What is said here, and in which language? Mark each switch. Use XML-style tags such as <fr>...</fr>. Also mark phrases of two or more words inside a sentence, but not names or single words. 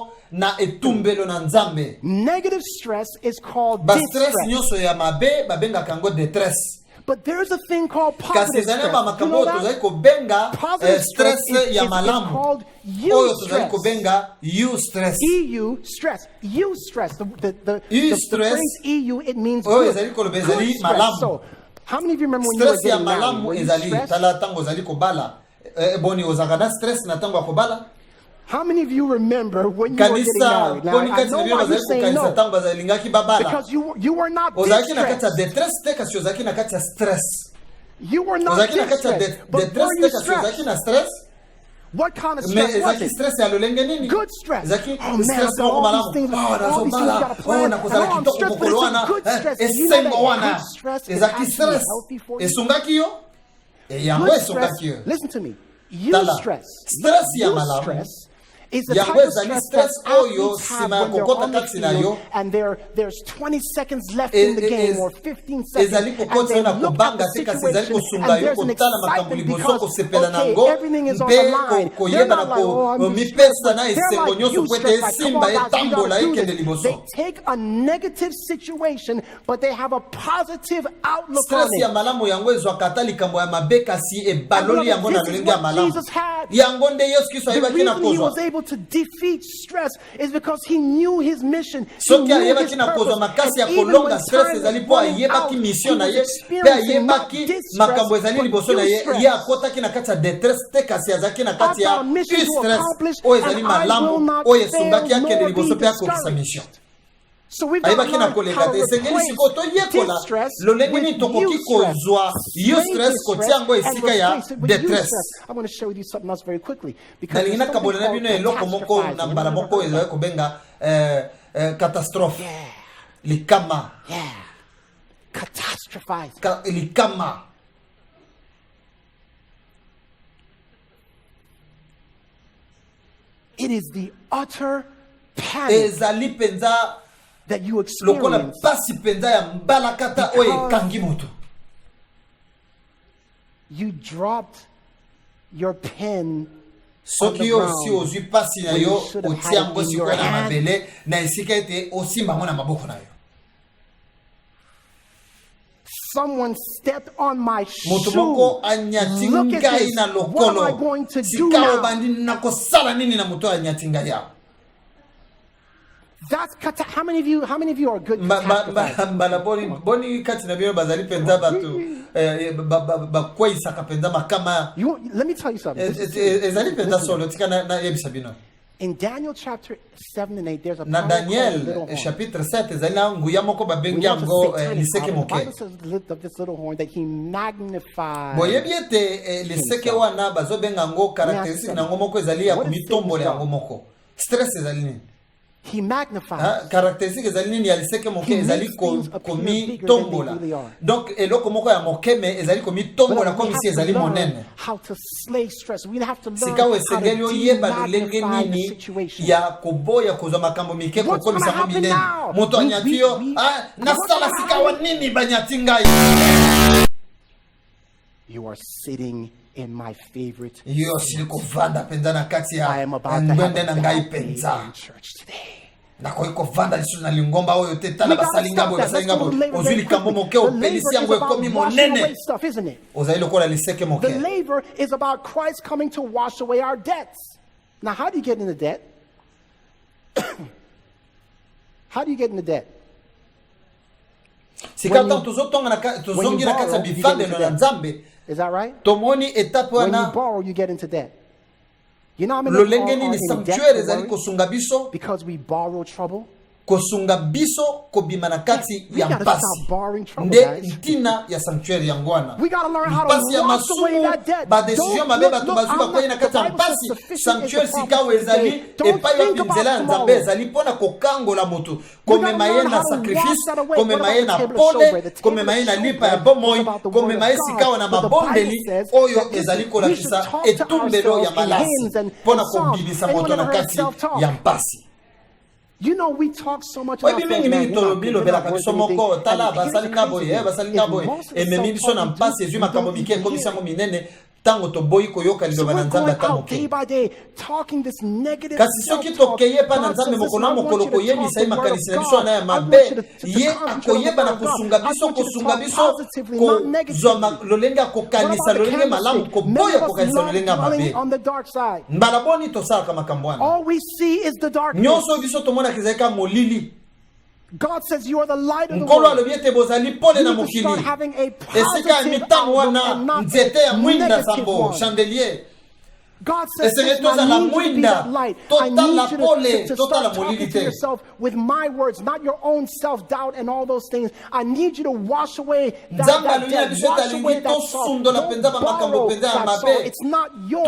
<ln>na etumbelo na nzambe.</ln> <en>Negative stress is called</en> <ln>Ba stress</ln> <en>distress.</en> <ln>nyoso ya mabe babenga kango détresse.</ln> <en>But there's a thing called</en> <ln>Kasi</ln> <en>positive</en> <ln>zane</ln> <en>stress.</en> <ln>ba</ln> <en>You</en> <ln>makambo</ln> <en>know that?</en> <ln>tozali kobenga</ln> <en>Positive</en> <ln>stress ya</ln> <en>is</en> <ln>malamu.</ln> <en>called</en> <ln>Oyo tozali</ln> <en>eustress.</en> <ln>kobenga eustress.</ln> <en>EU stress. Eustress. The Eustress. phrase EU, it means</en> <ln>Oyo</ln> <en>good.</en> <ln>ezali koloba</ln> <en>Good</en> <ln>ezali</ln> <en>stress.</en> <ln>malamu.</ln> <en>So, how many of you remember when you were</en> <ln>Stress ya</ln> <en>getting married?</en> <ln>malamu</ln> <en>Were you</en> <ln>ezali</ln> <en>stressed?</en> <ln>tala tango zali kobala. Boni ozaka na stress na tango akobala.</ln> <en>How many of you remember when you were getting</en> <ln>Kanisa</ln> <en>married? Now,</en> <ln>poni</ln> <en>I</en> <ln>kati</ln> <en>know</en> <ln>na</ln> <en>why</en> <ln>bio</ln> <en>you're</en> <ln>bazali</ln> <en>saying</en> <ln>kokanisa</ln> <en>no.</en> <ln>tango bazalingaki babala.</ln> <en>Because you were not</en> <ln>Ozalaki na kati ya</ln> <en>distressed.</en> <ln>détresse te kasi ozalaki na kati ya stress.</ln> <en>You were not</en> <ln>Ozalaki na kati ya</ln> <en>distressed. But were</en> <ln>détresse</ln> <en>you</en> <ln>te kasi ozalaki</ln> <en>stressed?</en> <ln>na stress.</ln> <en>What kind of</en> <ln>Mais</ln> <en>stress was</en> <ln>ezalaki</ln> <en>it?</en> <ln>stress ya lolenge nini?</ln> <en>Good stress.</en> <ln>Ezalaki</ln> <en>Oh man,</en> <ln>stress</ln> <en>I've got</en> <ln>moko</ln> <en>all</en> <ln>malamu.</ln> <en>these things.</en> <ln>Oh,</ln> <en>All these things you</en> <ln>nazobala.</ln> <en>got to plan.</en> <ln>Oh, nakozala</ln> <en>And I'm</en> <ln>kitoko</ln> <en>stressed, but</en> <ln>mokolo</ln> <en>it's</en> <ln>wana.</ln> <en>a good stress. And you know</en> <ln>Esengo</ln> <en>that</en> <ln>wana.</ln> <en>good stress is</en> <ln>Ezalaki</ln> <en>actually</en> <ln>stress.</ln> <en>healthy for you.</en> <ln>Esungaki yo. Yango</ln> <en>Good stress,</en> <ln>esungaki yo.</ln> <en>listen to me.</en> <ln>Tala.</ln> <en>Eustress.</en> <ln>Stress ya malamu.</ln> <en>Eustress is the</en> <ln>Yango</ln> <en>type of</en> <ln>ezali</ln> <en>stress that</en> <ln>stress oyo</ln> <en>athletes have</en> <ln>sima ya</ln> <en>when they're</en> <ln>kokota</ln> <en>on the</en> <ln>kati na yo.</ln> <en>field and there's 20 seconds left in the game or 15 seconds</en> <ln>ezali</ln> <en>and</en> <ln>kokota</ln> <en>they</en> <ln>na</ln> <en>look at</en> <ln>kobanga</ln> <en>the</en> <ln>te kasi ezali</ln> <en>situation</en> <ln>kosunga</ln> <en>and</en> <ln>yo</ln> <en>there's an</en> <ln>kotala makambo</ln> <en>excitement</en> <ln>liboso</ln> <en>because</en> <ln>kosepela</ln> <en>okay,</en> <ln>nango</ln> <en>everything is on the</en> <ln>mpe</ln> <en>line. They're</en> <ln>koyeba</ln> <en>not</en> <ln>na</ln> <en>like, oh, I'm</en> <ln>komipesa na</ln> <en>They're</en> <ln>esengo</ln> <en>like,</en> <ln>nyonso</ln> <en>you</en> <ln>po ete</ln> <en>stress, like, come</en> <ln>esimba</ln> <en>on guys, we</en> <ln>etambola</ln> <en>gotta do</en> <ln>ekende</ln> <en>this.</en> <ln>liboso.</ln> <en>They take a negative situation but they have a positive outlook</en> <ln>stress</ln> <en>on</en> <ln>ya</ln> <en>it.</en> <ln>malamu yango ezwaka ata likambo ya mabe kasi ebaloli yango na</ln> <en>This is</en> <ln>lolenge ya</ln> <en>what</en> <ln>malamu.</ln> <en>Jesus had.</en> <ln>Yango nde yesu kristo</ln> <en>The</en> <ln>ayebaki na</ln> <en>reason he was</en> <ln>kozwa</ln> <en>able to defeat stress is because he knew his mission. He</en> <ln>soki</ln> <en>knew his</en> <ln>ayebaki na kozwa</ln> <en>purpose.</en> <ln>makasi ya</ln> <en>And even</en> <ln>kolonga</ln> <en>when</en> <ln>stress</ln> <en>time</en> <ln>ezali</ln> <en>was</en> <ln>mpo</ln> <en>running</en> <ln>ayebaki</ln> <en>out,</en> <ln>mission</ln> <en>he</en> <ln>na</ln> <en>was</en> <ln>ye mpe</ln> <en>experiencing not</en> <ln>ayebaki</ln> <en>distress,</en> <ln>makambo ezali</ln> <en>but</en> <ln>liboso na ye</ln> <en>eustress.</en> <ln>ye akotaki na kati ya détresse te kasi azalaki na</ln> <en>I've</en> <ln>kati ya</ln> <en>got a mission to</en> <ln>stress</ln> <en>accomplish</en> <ln>oyo</ln> <en>and</en> <ln>ezali</ln> <en>I will</en> <ln>malamu</ln> <en>not</en> <ln>oyo</ln> <en>fail</en> <ln>esungaki akende</ln> <en>nor</en> <ln>liboso</ln> <en>be</en> <ln>mpe akokisa</ln> <en>discouraged.</en> <ln>mission.</ln> <en>So we've got to</en> <ln>ayebaki na</ln> <en>learn</en> <ln>koleka</ln> <en>how</en> <ln>te</ln> <en>to</en> <ln>esengeli</ln> <en>replace</en> <ln>sikoyo toyekola</ln> <en>distress</en> <ln>lolenge</ln> <en>with</en> <ln>nini tokoki</ln> <en>eustress.</en> <ln>kozwa eustress kotia yango</ln> <en>And</en> <ln>esika ya</ln> <en>replace it with</en> <ln>détresse.</ln> <en>eustress. I want to show you something else very quickly because</en> <ln>nalingi</ln> <en>there's something</en> <ln>nakabola na bino eloko</ln> <en>called</en> <ln>moko na</ln> <en>catastrophizing.</en> <ln>mbala moko oyo ezali kobenga catastrophe</ln> <en>Yeah,</en> <ln>likama</ln> <en>yeah. Catastrophize.</en> <ln>likama</ln> <en>It is the utter panic</en> <ln>ezali mpenza</ln> <en>that you</en> <ln>lokola</ln> <en>experience</en> <ln>pasi mpenza ya mbalakata oyo</ln> <en>Because</en> <ln>ekangi moto.</ln> <en>you dropped your pen</en> <ln>soki yo osi ozwi pasi na</ln> <en>when you</en> <ln>yo</ln> <en>should have</en> <ln>otia</ln> <en>had it</en> <ln>yango</ln> <en>in your</en> <ln>sikoyo na</ln> <en>hand.</en> <ln>mabele na esika ete osimba yango na maboko na yo.</ln> <en>Someone stepped on my</en> <ln>moto</ln> <en>shoe.</en> <ln>moko anyati</ln> <en>Look at</en> <ln>ngai</ln> <en>this.</en> <ln>na</ln> <en>What am I</en> <ln>lokolo</ln> <en>going to do</en> <ln>sika</ln> <en>now?</en> <ln>obandi nakosala nini na moto anyati ngai awa.</ln> <en>That's how many of you are good catastrophizers?</en> <ln>mbala boni kati na bino bazali mpenza bato bakweyisaka mpenza makama</ln> <en>Let me tell you something.</en> <ln>ezali mpenza solo tika nayebisa bino.</ln> <en>In Daniel chapter 7 and 8, there's a</en> <ln>na</ln> <en>power called little</en> <ln>Daniel</ln> <en>horn.</en> <ln>chapitre 7 ezali na nguya moko</ln> <en>We</en> <ln>babengi</ln> <en>know it's a</en> <ln>yango</ln> <en>satanic</en> <ln>liseke</ln> <en>power. The</en> <ln>moke.</ln> <en>Bible says the lift of this little horn that he magnified.</en> <ln>boyebi ete liseke wana bazobenga yango karakteristike nango moko ezali ya komitombola yango moko. Stress ezali nini?</ln> <en>He magnifies.</en> <ln>Karakteristike ezali nini ya liseke moke ezali komitombola. Donc eloko moko ya mokeme ezali komitombola</ln> <en>But we</en> <ln>comme</ln> <en>have</en> <ln>si</ln> <en>to</en> <ln>ezali</ln> <en>learn</en> <ln>monene.</ln> <en>how to slay stress. We have to learn</en> <ln>sikawo</ln> <en>how to</en> <ln>esengeli oyeba lolenge</ln> <en>demagnify the</en> <ln>nini</ln> <en>situation.</en> <ln>ya koboya kozwa makambo mike</ln> <en>What's</en> <ln>kokomisa</ln> <en>gonna</en> <ln>yango</ln> <en>happen</en> <ln>minene.</ln> <en>now?</en> <ln>Moto anyati yo nasala sikawa nini banyati ngai.</ln> <en>You are sitting in my favorite.</en> <ln>yo sili kovanda mpenza na kati</ln> <en>I</en> <ln>ya</ln> <en>am about to have a</en> <ln>ngwende na ngai</ln> <en>bad day</en> <ln>mpenza.</ln> <en>in church today.</en> <ln>nakoki kovanda lisusu na lingomba oyo te tala</ln> <en>We gotta</en> <ln>basali</ln> <en>stop</en> <ln>ngabo</ln> <en>that.</en> <ln>basali</ln> <en>Let's go</en> <ln>ngabo</ln> <en>to labor</en> <ln>ozwi</ln> <en>very</en> <ln>likambo</ln> <en>quickly.</en> <ln>moke</ln> <en>The</en> <ln>opelisi</ln> <en>labor is</en> <ln>yango</ln> <en>about</en> <ln>ekomi</ln> <en>washing away</en> <ln>monene</ln> <en>stuff, isn't it?</en> <ln>ozali lokola liseke</ln> <en>The</en> <ln>moke.</ln> <en>labor is about Christ coming to wash away our debts. Now, how do you get into debt? How do you get into debt?</en> <ln>sika ntango tozongi na kati ya bifandelo na nzambe</ln> <en>Is that right?</en> <ln>tomoni etape</ln> <en>When you</en> <ln>wana</ln> <en>borrow, you get into debt. You know how many people</en> <ln>lolenge</ln> <en>are</en> <ln>nini</ln> <en>in debt</en> <ln>sanctuaire</ln> <en>for</en> <ln>ezali</ln> <en>worry?</en> <ln>kosunga biso</ln> <en>Because we borrow trouble.</en> <ln>kosunga biso kobima na kati</ln> <en>We</en> <ln>ya</ln> <en>gotta</en> <ln>mpasi</ln> <en>stop borrowing trouble,</en> <ln>nde</ln> <en>guys.</en> <ln>ntina ya sanctuaire yango wana.</ln> <en>We gotta learn how to</en> <ln>mpasi ya</ln> <en>wash away</en> <ln>masumu</ln> <en>that debt.</en> <ln>badesizio</ln> <en>Don't-</en> <ln>mabe</ln> <en>look,</en> <ln>bato</ln> <en>look,</en> <ln>bazwi</ln> <en>I'm</en> <ln>bakwei na</ln> <en>not-</en> <ln>kati ya</ln> <en>the Bible says</en> <ln>mpasi</ln> <en>sufficient is</en> <ln>sanctuaire</ln> <en>the</en> <ln>sikawo</ln> <en>promise</en> <ln>ezali</ln> <en>today. Don't</en> <ln>epai</ln> <en>think</en> <ln>wapi</ln> <en>about</en> <ln>nzela ya</ln> <en>tomorrow.</en> <ln>nzambe ezali mpona kokangola motu</ln> <en>We</en> <ln>komema</ln> <en>gotta</en> <ln>ye</ln> <en>learn</en> <ln>na</ln> <en>how to</en> <ln>sacrifice</ln> <en>wash that away.</en> <ln>komema</ln> <en>What</en> <ln>ye</ln> <en>about</en> <ln>na</ln> <en>the table of</en> <ln>pole</ln> <en>showbread? The</en> <ln>komema ye</ln> <en>table</en> <ln>na</ln> <en>of</en> <ln>lipa ya</ln> <en>showbread</en> <ln>bomoi</ln> <en>was about the word</en> <ln>komema</ln> <en>of</en> <ln>ye</ln> <en>God.</en> <ln>sikawa na</ln> <en>But the Bible</en> <ln>mabondeli</ln> <en>says</en> <ln>oyo</ln> <en>that</en> <ln>ezali</ln> <en>we</en> <ln>kolakisa</ln> <en>should talk to</en> <ln>etumbelo ya</ln> <en>ourselves in</en> <ln>malasi</ln> <en>hymns and</en> <ln>mpona</ln> <en>songs.</en> <ln>kobimisa</ln> <en>Anyone</en> <ln>moto na</ln> <en>ever heard</en> <ln>kati</ln> <en>self-talk?</en> <ln>ya mpasi.</ln> <en>You know, we talk so much</en> <ln>oyebi</ln> <en>about</en> <ln>mingi mingi bilobelaka biso moko tala basali nga boye basali nga boye</ln> <en>most of the</en> <ln>ememi biso na</ln> <en>self-talk we</en> <ln>mpasi</ln> <en>do,</en> <ln>ezwi</ln> <en>we</en> <ln>makambo</ln> <en>don't</en> <ln>mike</ln> <en>even</en> <ln>ekomisi</ln> <en>hear</en> <ln>yango minene tango to boyi koyoka liloba na nzambe atamoke.</ln> <en>Day by day talking this negative</en> <ln>kasi soki tokeye pa na nzambe mokolo mokolo koyebisa ye makanisi na biso na ya mabe ye akoyeba na kosunga biso kozwa lolenge akokanisa lolenge malamu koboya kokanisa lolenge ya mabe mbala boni tosalaka makambo wana nyonso biso tomonaka ezalika molili.</ln> <en>God says you are the light of the</en> <ln>Nkolo</ln> <en>world.</en> <ln>alobi ete bozali pole na mokili. Esika ya mitano wana nzete ya mwinda sambo chandelier.</ln> <en>God says, listen, I need you to be that light. I need you to start talking to yourself with my words, not your own self-doubt and all those things. I need you to wash away that debt, wash away that salt. Don't borrow that salt. It's not yours.</en>